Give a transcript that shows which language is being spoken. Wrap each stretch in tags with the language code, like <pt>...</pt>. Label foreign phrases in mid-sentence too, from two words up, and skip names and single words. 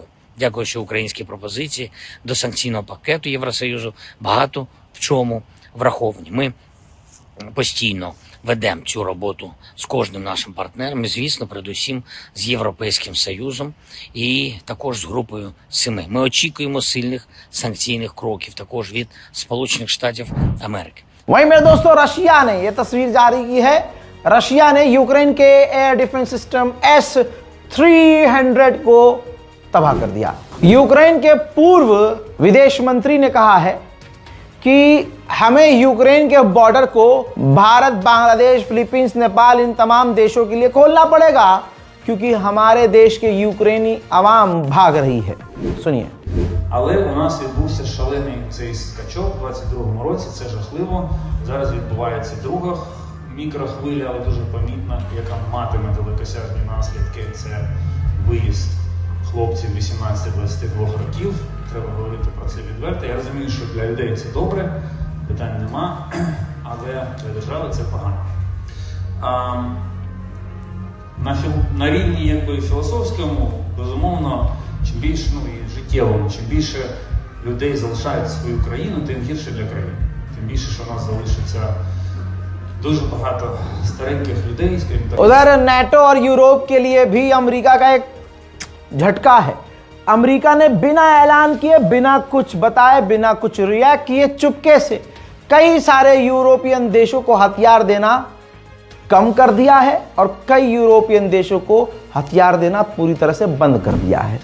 <uk>Дякую, що українські пропозиції до санкційного пакету Євросоюзу багато в чому враховані. Ми постійно ведемо цю роботу з кожним нашим партнером, і, звісно, передусім з Європейським Союзом і також з групою 7. Ми очікуємо сильних санкційних кроків також від Сполучених Штатів Америки.</uk> <hi>वहीं मेरे दोस्तों, रशिया ने यह तस्वीर जारी की है। रशिया ने यूक्रेन के</hi> <en>air defence system</en> <hi>S-300 को तबाह कर दिया। यूक्रेन के पूर्व विदेश मंत्री ने कहा है कि हमें यूक्रेन के बॉर्डर को भारत, बांग्लादेश, फिलीपींस, नेपाल, इन तमाम देशों के लिए खोलना पड़ेगा, क्योंकि हमारे देश के यूक्रेनी आवाम भाग रही है। सुनिए।</hi> <uk>Але у нас відбувся шалений цей скачок у 22-му році, це жахливо. Зараз відбувається друга мікрохвиля, але дуже помітна, яка матиме далекосяжні наслідки. Це виїзд хлопців 18-22 років. Треба говорити про це відверто. Я розумію, що для людей це добре, питань нема, але для держави це погано. На рівні філософському, безумовно, чим більше, і життєвому, чим більше людей залишають свою країну, тим гірше для країни. Тим більше, що у нас залишиться дуже багато стареньких людей, скажімо так.</uk> <hi>उधर नेटो और यूरोप के लिए भी अमेरिका का एक झटका है। अमेरिका ने बिना ऐलान किए, बिना कुछ बताए, बिना कुछ रिएक्ट किए, चुपके से कई सारे यूरोपियन देशों को हथियार देना कम कर दिया है, और कई यूरोपियन देशों को हथियार देना पूरी तरह से बंद कर दिया है।</hi>